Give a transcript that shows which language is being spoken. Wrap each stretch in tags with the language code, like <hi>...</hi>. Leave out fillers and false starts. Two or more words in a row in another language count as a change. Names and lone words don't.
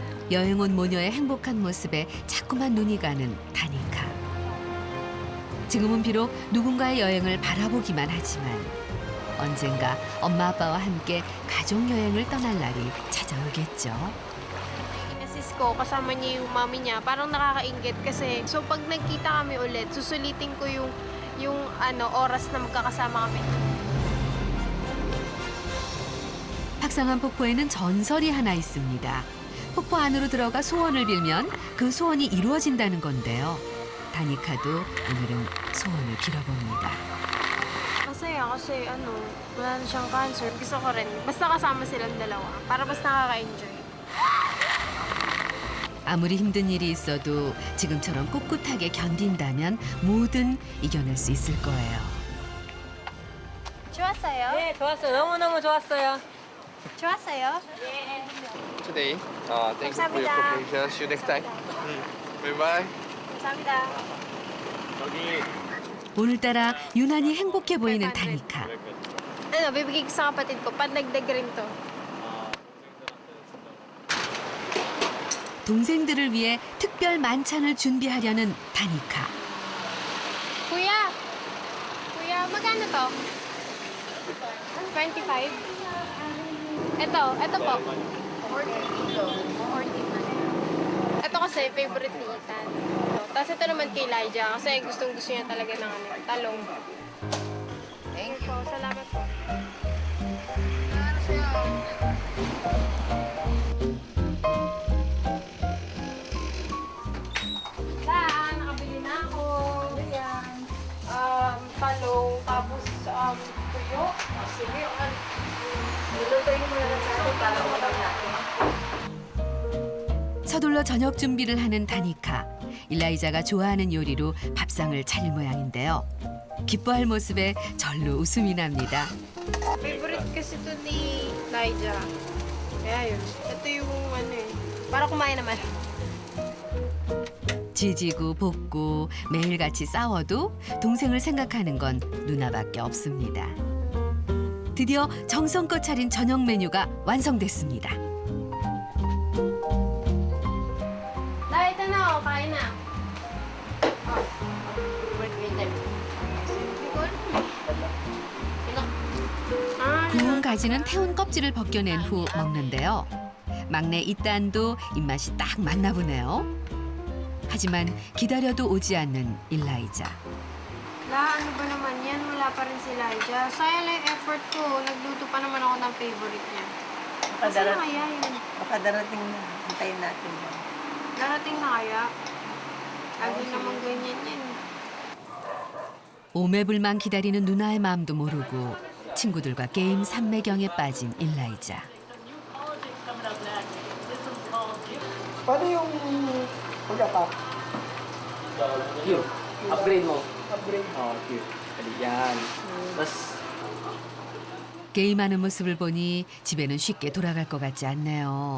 <ko>여행 온 모녀의 행복한 모습에 자꾸만 눈이 가는 다니카. 지금은 비록 누군가의 여행을 바라보기만 하지만 언젠가 엄마 아빠와 함께 가족 여행을 떠날 날이 찾아오겠죠.</ko> <tl>Sis ko, kasama niya yung mami niya, parang nakakaingit kasi. So pag nagkita kami ulit, susulitin ko yung oras na magkakasama kami.</tl> <ko>박상한 폭포에는 전설이 하나 있습니다. 폭포 안으로 들어가 소원을 빌면 그 소원이 이루어진다는 건데요. 다니카도 오늘은 소원을 빌어봅니다.</ko> <tl>Masaya kasi wala na siyang cancer. Gusto ko rin, basta kasama silang dalawa, para mas nakaka-enjoy.</tl> <ko>아무리 힘든 일이 있어도 지금처럼 꿋꿋하게 견딘다면 뭐든 이겨낼 수 있을 거예요. 좋았어요? 네, 좋았어요. 너무너무 좋았어요. 좋았어요?</ko> <en>Today, thank you for your</en> <ko>감사합니다.</ko> <en>cooperation. See you next time. Bye bye.</en> <ko>감사합니다. 오늘따라 유난히 행복해 보이는 다니카.</ko> <tl>Bibigay ko sa kapatid ko, pandagdag rin to.</tl> <ko>동생들을 위해 특별 만찬을 준비하려는 다니카.</ko> <tl>Kuya! Kuya, magkano to? 25? Ito po. 40. Ito kasi favorite ni Ethan. Tapos ito naman kay Elijah kasi gustong-gusto niya talaga ng talong.</tl> <en>Thank you.</en> <tl>Salamat po. Nakabili na ako. Ayan. Talong, tapos tuyo. Sige, nilutuin mo na lang sa atin para ulam natin.</tl> <ko>서둘러 저녁 준비를 하는 다니카. 일라이자가 좋아하는 요리로 밥상을 차릴 모양인데요. 기뻐할 모습에 절로 웃음이 납니다.</ko> <tl>Favorite kasi ito ni Elijah. Kaya yun. Ito yung para kumain naman.</tl> <ko>지지고 볶고 매일같이 싸워도 동생을 생각하는 건 누나밖에 없습니다. 드디어 정성껏 차린 저녁 메뉴가 완성됐습니다.</ko> <tl>Dahil ito na, kain na.</tl> <ko>구운 가지는 태운 껍질을 벗겨낸 후 먹는데요. 막내 이딴도 입맛이 딱 맞나 보네요. 하지만 기다려도 오지 않는 일라이자.</ko> <tl>Ano ba naman yan? Wala pa rin si Elijah. Sayang lang yung effort ko. Nagluto pa naman ako ng favorite niya. Kasi na kaya yun. Baka darating na. Hintayin natin. Darating na kaya. Lagi naman ganyan yan.</tl> <ko>오매불만 기다리는 누나의 마음도 모르고 친구들과 게임 삼매경에 빠진 일라이자.</ko> <tl>Paano yung pagkapa? Q. Upgrade mo. Upgrade? Oo, Q. Yan. Tapos,</tl> <ko>게임하는 모습을 보니 집에는 쉽게 돌아갈 것 같지 않네요.</ko>